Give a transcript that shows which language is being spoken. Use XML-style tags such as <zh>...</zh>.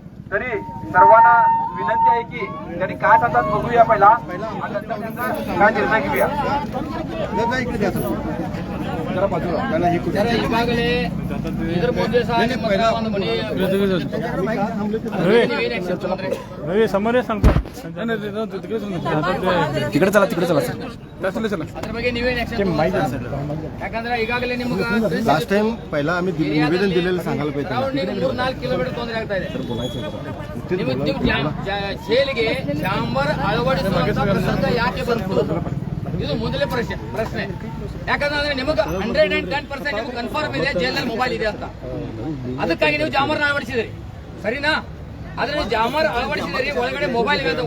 <mr>तरी सर्वांना विनंती आहे की त्यांनी काय सांगतात बघूया पहिला आणि नंतर त्यांचा काय निर्णय घेऊया. इकडे द्या. जरा बाजूला त्याला हे करू. रवी समोर सांगतो तिकडे चला सर चला</mr> <kn>ಅದ್ರ ಬಗ್ಗೆ ನೀವೇನ್ ಯಾಕಂದ್ರೆ ಈಗಾಗಲೇ ನಿಮ್ಗೆ</kn> <mr>लास्ट टाइम पहिला आम्ही निवेदन दिलेलं सांगायला पाहिजे.</mr> <kn>3-4 ಕಿಲೋಮೀಟರ್ ತೊಂದರೆ ಆಗ್ತಾ ಇದೆ. ಜೈಲಿಗೆ ಚಾಂಬರ್ ಅಳವಡಿಸುವಂತ ಪ್ರಸಂಗ ಯಾಕೆ ಬಂತು? ಇದು ಮೊದಲೇ ಪ್ರಶ್ನೆ. ಯಾಕಂದ್ರೆ ನಿಮಗೆ 110% ನಿಮ್ಗೆ ಕನ್ಫರ್ಮ್ ಇದೆ ಜೈಲಿನಲ್ಲಿ ಮೊಬೈಲ್ ಇದೆ ಅಂತ. ಅದಕ್ಕಾಗಿ ನೀವು ಜಾಮರ್ನ ಅಳವಡಿಸಿದ್ರಿ, ಸರಿನಾ? ಆದ್ರೆ ಜಾಮರ್ ಅಳವಡಿಸಿದ್ರಿ, ಒಳಗಡೆ ಮೊಬೈಲ್ ಇದೆ ಅಂತ.</kn>